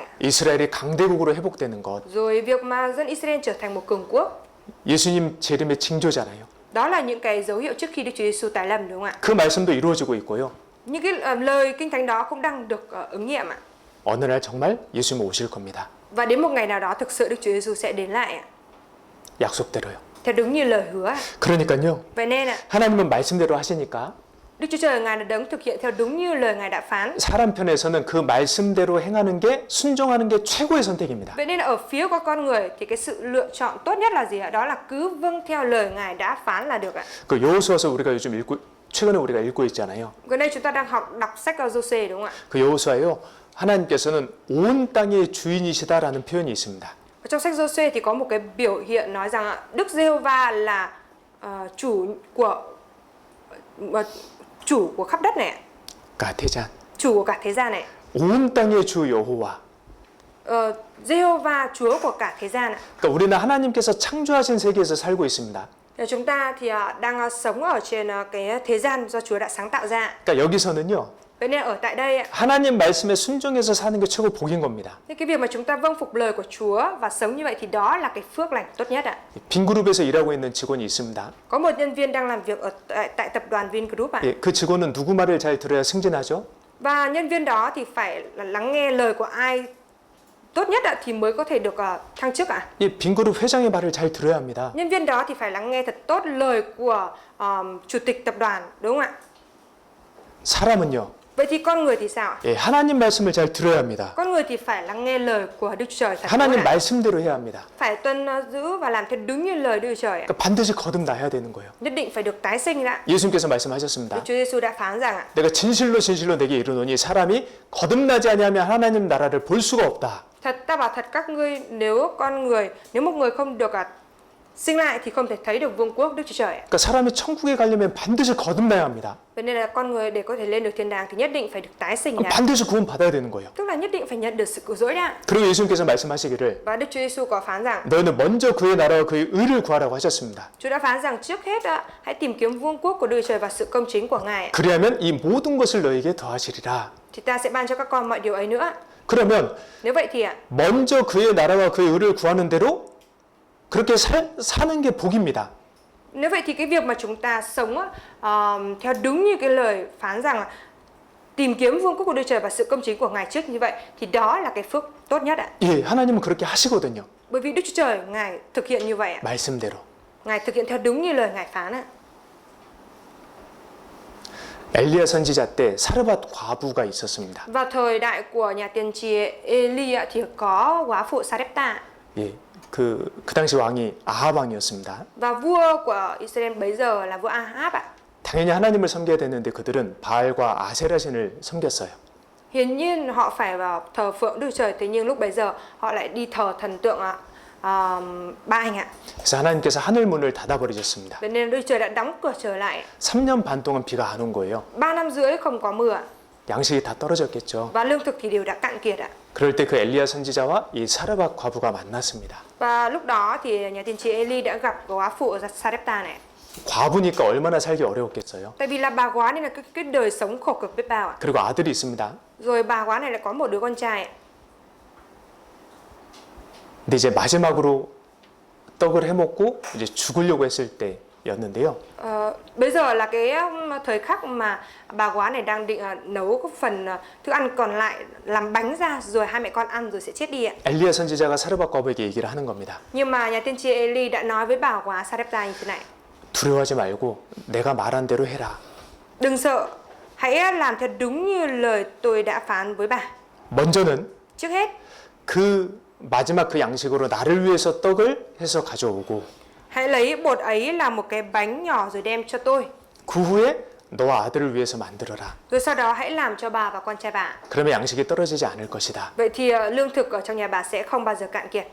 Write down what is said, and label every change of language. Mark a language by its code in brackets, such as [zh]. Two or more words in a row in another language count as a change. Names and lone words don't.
[ko] 이스라엘이 강대국으로 회복되는 것. [vi] Rồi việc mà dân Israel trở thành một cường quốc. [ko] 예수님 재림의 징조잖아요. [vi] Đó là những cái dấu hiệu trước khi Đức Chúa Giêsu tái lâm, đúng không ạ? [ko] 그 말씀도 이루어지고 있고요. [vi] Những cái lời Kinh Thánh đó cũng đang được ứng nghiệm ạ. [ko] 어느 날 정말 예수님 오실 겁니다. [vi] Và đến một ngày nào đó thực sự Đức Chúa Giêsu sẽ đến lại ạ. [ko] 약속대로요. [vi] Theo đúng như lời hứa ạ. [ko] 그러니까요. [vi] Vậy nên ạ, [ko] 하나님은 말씀대로 하시니까 [vi] Đức Chúa Trời Ngài là đấng thực hiện theo đúng như lời Ngài đã phán. [ko] 사람 편에서는 그 말씀대로 행하는 게 순종하는 게 최고의 선택입니다. [vi] Vậy nên ở phía của con người thì cái sự lựa chọn tốt nhất là gì ạ? Đó là cứ vâng theo lời Ngài đã phán là được ạ. [ko] 그 여호수아서 우리가 요즘 최근에 우리가 읽고 있잖아요. [vi] Gần đây chúng ta đang đọc sách Giô-xê đúng không ạ? [ko] 그 여호수아요. 하나님께서는 온 땅의 주인이시다라는 표현이 있습니다. [vi] Ở trong sách Giô-xê thì có một cái biểu hiện nói rằng Đức Giê-hô-va là chủ của khắp đất này, cả thế gian. chủ của cả thế gian này. [ko] 온 땅의 주 여호와. [vi] Giê-hô-va Chúa của cả thế gian ạ. [ko] 그러니까 우리는 하나님께서 창조하신 세계에서 살고 있습니다. [vi] Chúng ta thì đang sống ở trên cái thế gian do Chúa đã sáng tạo ra. [ko] 그러니까 여기서는요. [vi] Vậy nên ở tại đây [ko] 하나님 말씀에 순종해서 사는 게 최고 복인 겁니다. [vi] cái việc mà chúng ta vâng phục lời của Chúa và sống như vậy thì đó là cái phước lành tốt nhất ạ. [ko] 빈그룹에서 일하고 있는 직원이 있습니다. [vi] Có một nhân viên đang làm việc ở tại tập đoàn Vingroup ạ. [ko] 예, 그 직원은 누구 말을 잘 들어야 승진하죠? [vi] Và nhân viên đó thì phải là lắng nghe lời của ai tốt nhất ạ thì mới có thể được thăng chức ạ. [ko] 이 빈그룹 회장의 말을 잘 들어야 합니다. [vi] Nhân viên đó thì phải lắng nghe thật tốt lời của chủ tịch tập đoàn, đúng không ạ? [ko] 사람은요. [vi] Vậy thì con người thì sao ạ? [ko] 예, 하나님 말씀을 잘 들어야 합니다. [vi] Con người thì phải lắng nghe lời của Đức Trời thật tốt 하나님 ạ. [ko] 말씀대로 해야 합니다. [vi] Phải tuân giữ và làm theo đúng như lời Đức Trời ạ. [ko] 그러니까 반드시 거듭나야 되는 거예요. [vi] Nhất định phải được tái sinh ạ. [ko] 예수님께서 말씀하셨습니다. [vi] Đức Chúa Giêsu đã phán rằng ạ, [ko] 내가 진실로 내게 이르노니 사람이 거듭나지 아니하면 하나님 나라를 볼 수가 없다. [vi] thật ta bảo thật các ngươi, nếu một người không được sinh lại thì không thể thấy được vương quốc Đức Chúa Trời ạ. [ko] 그러니까 사람이 천국에 가려면 반드시 거듭나야 합니다. [vi] Vậy nên là con người để có thể lên được thiên đàng thì nhất định phải được tái sinh [ko] 그럼 [vi] lại. [ko] 반드시 구원 받아야 되는 거예요. [vi] Tức là nhất định phải nhận được sự cứu rỗi đã. [ko] 그리고 예수님께서 말씀하시기를 [vi] Và Đức Chúa Giêsu có phán rằng, [ko] 너희는 먼저 그의 나라와 그의 의를 구하라고 하셨습니다. [vi] Chúa đã phán rằng trước hết hãy tìm kiếm vương quốc của Đức Trời và sự công chính của Ngài. [ko] 그리하면 이 모든 것을 너에게 더하시리라. [vi] Thì ta sẽ ban cho các con mọi điều ấy nữa. [ko] 그러면 [vi] Nếu vậy thì [ko] 먼저 그의 나라와 그의 의를 구하는 대로 그렇게 사는 게 복입니다. [vi] nếu vậy thì cái việc mà chúng ta sống theo đúng như cái lời phán rằng tìm kiếm vương quốc của Đức Trời và sự công chính của Ngài trước như vậy thì đó là cái phước tốt nhất ạ. [ko] 예, 하나님은 그렇게 하시거든요. [vi] Bởi vì Đức Chúa Trời Ngài thực hiện như vậy ạ. [ko] 말씀대로. [vi] Ngài thực hiện theo đúng như lời Ngài phán ạ. [ko] 엘리야 선지자 때 사르밧 과부가 있었습니다. [vi] Vào thời đại của nhà tiên tri Eli thì có góa phụ Sarepta. [ko] 예, 그 당시 왕이 아합 왕이었습니다. [vi] Và vua của Israel bấy giờ là vua Ahab ạ. [ko] 당연히 하나님을 섬겨야 되는데 그들은 바알과 아세라 신을 섬겼어요. [vi] Hiển nhiên họ phải vào thờ phượng Đức Trời, thế nhưng lúc bấy giờ họ lại đi thờ thần tượng Ba Anh ạ. [ko] 그래서 하나님께서 하늘 문을 닫아 버리셨습니다. [vi] Vậy nên Đức Trời đã đóng cửa trở lại. [ko] 3년 반 동안 비가 안 온 거예요. [vi] 3 năm rưỡi không có mưa [ko] 양식이 다 떨어졌겠죠. [vi] và lương thực thì đều đã cạn kiệt ạ. [ko] 그럴 때 그 엘리야 선지자와 이 사르밧 과부가 만났습니다. [vi] Và lúc đó thì nhà tiên tri Eli đã gặp góa phụ Sarepta này. [ko] 과부니까 얼마나 살기 어려웠겠어요. [vi] Tại vì là bà góa nên là cái đời sống khổ cực biết bao ạ. [ko] 그리고 아들이 있습니다. [vi] Rồi bà góa này lại có một đứa con trai ạ. [ko] 근데 이제 마지막으로 떡을 해먹고 이제 죽으려고 했을 때였는데요. [vi] Bây giờ là cái thời khắc mà bà góa này đang định nấu cái phần thức ăn còn lại làm bánh ra rồi hai mẹ con ăn rồi sẽ chết đi ạ. [ko] 엘리야 선지자가 사르밧 과부에게 얘기를 하는 겁니다. [vi] Nhưng mà nhà tiên tri Eli đã nói với bà góa Sarepta như thế này. [ko] 두려워하지 말고 내가 말한 대로 해라. [vi] Đừng sợ, hãy làm theo đúng như lời tôi đã phán với bà. [ko] 먼저는 [vi] Trước hết, [ko] 그 마지막 그 양식으로 나를 위해서 떡을 해서 가져오고 [vi] hãy lấy bột ấy làm một cái bánh nhỏ rồi đem cho tôi. [ko] 그 후에 너와 아들을 위해서 만들어라. [vi] Rồi sau đó hãy làm cho bà và con trai bà. [ko] 그러면 양식이 떨어지지 않을 것이다. [vi] Vậy thì lương thực ở trong nhà bà sẽ không bao giờ cạn kiệt.